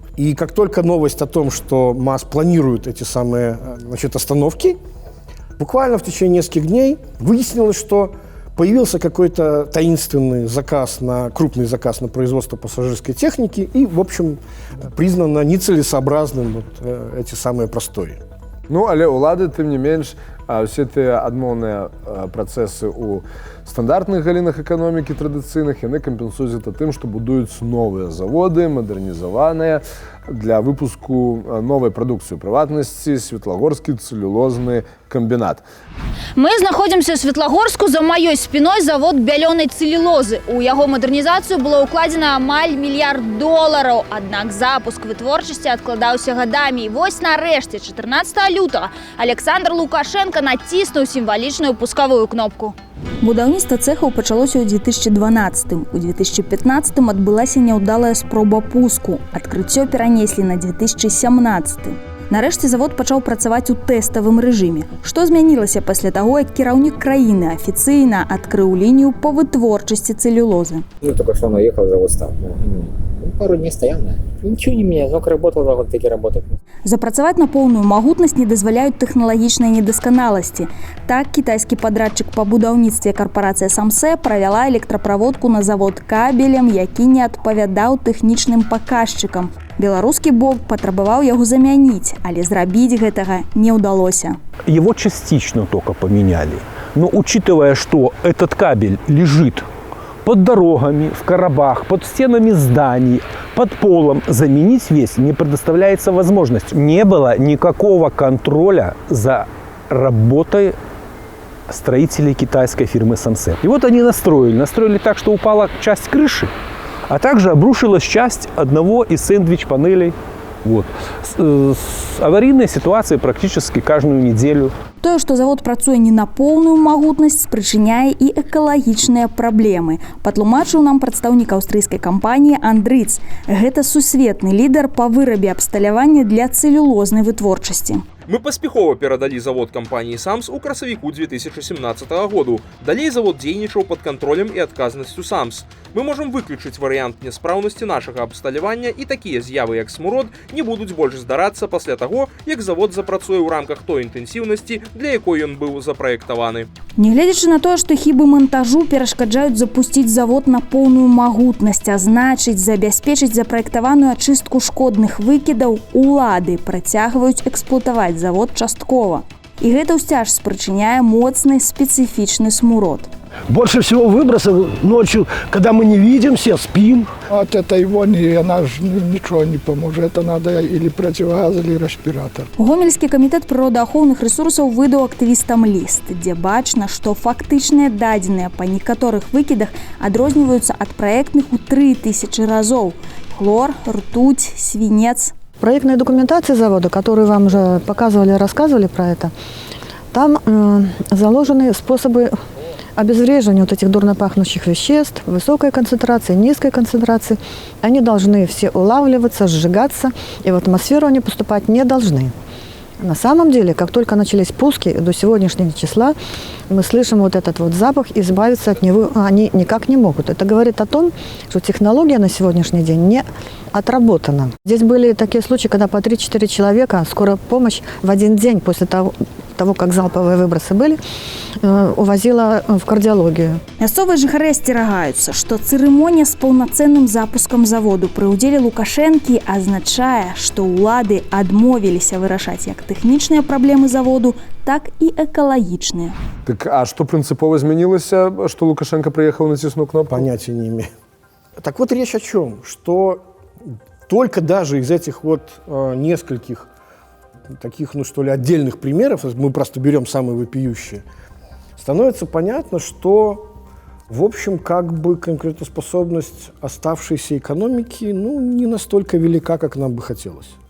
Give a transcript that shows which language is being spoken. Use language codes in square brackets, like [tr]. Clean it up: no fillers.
[ru] И как только новость о том, что МАЗ планирует эти самые остановки, буквально в течение нескольких дней выяснилось, что появился какой-то таинственный заказ крупный заказ на производство пассажирской техники, и, в общем, признано нецелесообразным эти самые простои. [be] Ну, але ўлады, тым не менш, все тыя адмоўныя працэсы ў стандартных галінах эканомікі традыцыйных, яны кампенсуюць гэта тым, што будуюць новыя заводы, мадэрнізаваныя для выпуску новай прадукцыі, у прыватнасці Светлагорскі цэлюлозны камбінат. Мы знаходзімся ў Светлагорску, за маёй спіной завод бялёнай цэлюлозы. У яго мадэрнізацыю было ўкладзена амаль $1 мільярд. Аднак запуск вытворчасці адкладаўся гадамі. І вось нарэшце, 14 лютага, Александр Лукашенко націснуў сімвалічную пускавую кнопку. Будаўніцтва цэхаў пачалося ў 2012. У 2015 адбылася няўдалая спроба пуску. Адкрыццё перанеслі на 2017. Нарэшце завод пачаў працаваць у тэставым рэжыме. Што змянілася пасля таго, як кіраўнік краіны афіцыйна адкрыў лінію па вытворчасці цэлюлозы? [ru] Только что он уехал, завод стал. Пару дней стоял, да. Ничего не меняется, только работал, 2 года таки работает. [be] Запрацаваць на поўную магутнасць не дазваляюць тэхналагічныя недасканаласці. Так, кітайскі падрадчык па будаўніцтве карпорацыя Самсе правяла электраправодку на завод кабелем, які не адпавядаў тэхнічным паказчыкам. Беларускі бок патрабаваў яго замяніць, але зрабіць гэтага не ўдалося. [ru] Его частично только поменяли. Но учитывая, что этот кабель лежит под дорогами, в коробах, под стенами зданий, под полом, заменить весь не предоставляется возможность. Не было никакого контроля за работой строителей китайской фирмы Самсе. И вот они настроили так, что упала часть крыши, а также обрушилась часть одного из сэндвич-панелей. Вот. Аварийные ситуации практически каждую неделю. [be] Тое, што завод працуе не на поўную магутнасць, спрычыняе і экалагічныя праблемы. Патлумачыў нам прадстаўнік аўстрыйскай кампаніі Андрыц. Гэта сусветны лідар па вырабе абсталявання для цэлюлознай вытворчасці. Мы паспяхова перадалі завод кампаніі «Самс» у красавіку 2017 году. Далей завод дзейнічаў пад кантролем і адказнасцю «Самс». Мы можам выключыць варыянт няспраўнасці нашага абсталявання, і такія з'явы, як смурод, не будуць больш здарацца пасля таго, як завод запрацуе ў рамках той інтэнсіўнасці, для якой ён быў запраектаваны. Нягледзячы на тое, што хібы монтажу перашкаджаюць запусціць завод на поўную магутнасць, а значыць, забяспечыць запраектаваную ачыстку шкодных выкідаў, улады працягваюць эксплуатаваць завод часткова. І гэта ўсцяж спрычыняе моцны спецыфічны смурод. [ru] Больше всего выбросов ночью, когда мы не видимся, спим. От этой вони она же ничего не поможет. Это надо или противогаз, или респиратор. [be] Гомельскі камітэт прыродаахоўных рэсурсаў выдаў актывістам ліст, дзе бачна, што фактычныя дадзеныя па некаторых выкідах адрозніваюцца ад праектных у 3000 разоў. [ru] Хлор, ртуть, свинец. Проектная документация завода, которую вам уже показывали, рассказывали про это, там заложены способы обезвреживания вот этих дурно пахнущих веществ, высокой концентрации, низкой концентрации. Они должны все улавливаться, сжигаться, и в атмосферу они поступать не должны. На самом деле, как только начались пуски, до сегодняшнего числа мы слышим вот этот вот запах, избавиться от него они никак не могут. Это говорит о том, что технология на сегодняшний день не отработана. Здесь были такие случаи, когда по 3-4 человека скорая помощь в один день после того, как залповые выбросы были, увозила в кардиологию. [be] Мясцовыя жыхары асцерагаюцца, што цырымонія з паўнацэнным запускам заводу пры ўдзеле Лукашэнкі азначае, што ўлады адмовіліся вырашаць як тэхнічныя праблемы заводу, так і экалагічныя. [ru] Так, а что принципово изменилось, что Лукашенко приехал, натиснул кнопку? Понятия не имею. Так вот речь о чем? Что только даже из этих вот нескольких таких, ну что ли, отдельных примеров, мы просто берем самые вопиющие, становится понятно, что, в общем, как бы конкурентоспособность оставшейся экономики, ну, не настолько велика, как нам бы хотелось.